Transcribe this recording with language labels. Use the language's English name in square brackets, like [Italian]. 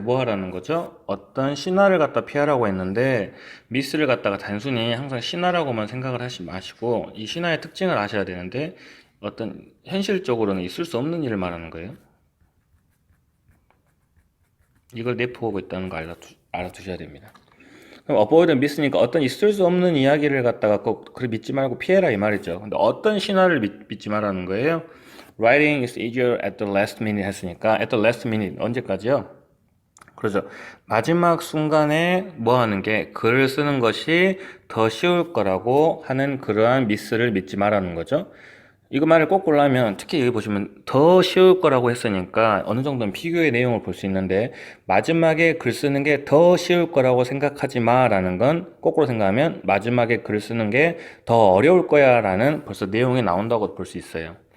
[Korean] 뭐 하라는 거죠? 어떤 신화를 갖다 피하라고 했는데 miss를 갖다가 단순히 항상 신화라고만 생각을 하지 마시고 이 신화의 특징을 아셔야 되는데 어떤 현실적으로는 있을 수 없는 일을 말하는 거예요. 이걸 내포하고 있다는 거 알아두셔야 됩니다. 그럼 avoid and miss니까 어떤 있을 수 없는 이야기를 갖다가 꼭 그래 믿지 말고 피해라 이 말이죠. 근데 어떤 신화를 믿지 말라는 거예요. [English] Writing is easier at the last minute 했으니까 at the last minute 언제까지요? [Korean] 그렇죠. 마지막 순간에 뭐 하는 게 글을 쓰는 것이 더 쉬울 거라고 하는 그러한 미스를 믿지 말라는 거죠. 이거 말을 거꾸로 하면 특히 여기 보시면 더 쉬울 거라고 했으니까 어느 정도는 비교의 내용을 볼 수 있는데 마지막에 글 쓰는 게 더 쉬울 거라고 생각하지 마라는 건 거꾸로 생각하면 마지막에 글 쓰는 게 더 어려울 거야 라는 벌써 내용이 나온다고 볼 수 있어요.